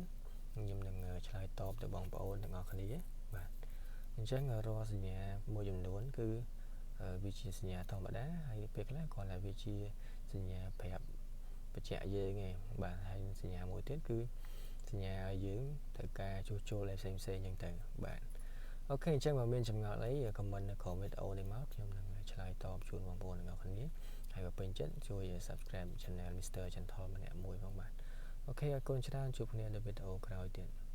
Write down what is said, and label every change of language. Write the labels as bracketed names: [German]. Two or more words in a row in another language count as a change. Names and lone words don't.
[Khmer] ខ្ញុំនឹងឆ្លើយតបទៅបងប្អូនទាំងអស់គ្នាបាទអញ្ចឹងរាល់សញ្ញាមួយចំនួនគឺវាជាសញ្ញាធម្មតាហើយពេលខ្លះគ្រាន់តែវាជាសញ្ញាប្រាប់បញ្ជាក់យើងឯងបាទហើយសញ្ញាមួយទៀតគឺសញ្ញាឲ្យយើងត្រូវការជួសជុលផ្សេងអញ្ចឹងទៅបាទអូខេអញ្ចឹងបើមានចម្ងល់អី comment នៅក្រោមវីដេអូនេះមកខ្ញុំនឹងឆ្លើយតបជូនបងប្អូនទាំងអស់គ្នាហើយបើពេញចិត្តជួយ [English] subscribe channel [Khmer] Mr. Gentle ម្នាក់មួយផងបាទអូខេអរគុណច្រើនជួបគ្នានៅវីដេអូក្រោយទៀត